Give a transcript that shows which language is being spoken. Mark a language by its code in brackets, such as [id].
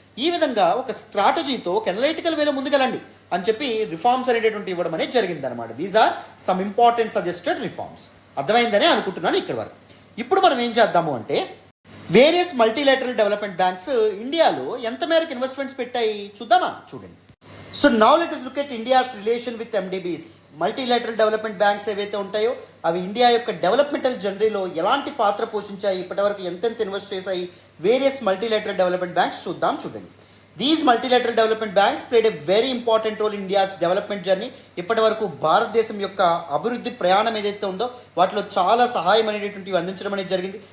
[te] ఈ విధంగా ఒక స్ట్రాటజీతో ఒక అనలైటికల్ వేలో ముందుకెళ్ళండి అని చెప్పి రిఫార్మ్స్ అనేటటువంటి ఇవ్వడం అనేది జరిగింది అనమాట. [en] These are some important suggested reforms. [te] అర్థమైందని అనుకుంటున్నాను ఇక్కడ వరకు. ఇప్పుడు మనం ఏం చేద్దాము అంటే, వేరియస్ మల్టీలేటరల్ డెవలప్మెంట్ బ్యాంక్స్ ఇండియాలో ఎంత మేరకు ఇన్వెస్ట్మెంట్స్ పెట్టాయి చూద్దామా, చూడండి. [en] So now let us look at India's relation with MDBs. [te] Multilateral development banks ఏవైతే ఉంటాయో అవి ఇండియా యొక్క డెవలప్మెంటల్ జర్నీలో ఎలాంటి పాత్ర పోషించాయి, ఇప్పటివరకు ఎంతెంత ఇన్వెస్ట్ చేశాయి వేరియస్ మల్టీలేటరల్ డెవలప్మెంట్ బ్యాంక్స్ చూడండి. [en] These multilateral development banks played a very important role in India's development journey. [te] ఇప్పటి వరకు భారతదేశం యొక్క అభివృద్ధి ప్రయాణం ఏదైతే ఉందో వాటిలో చాలా సహాయం అనేటువంటివి అందించడం అనేది జరిగింది.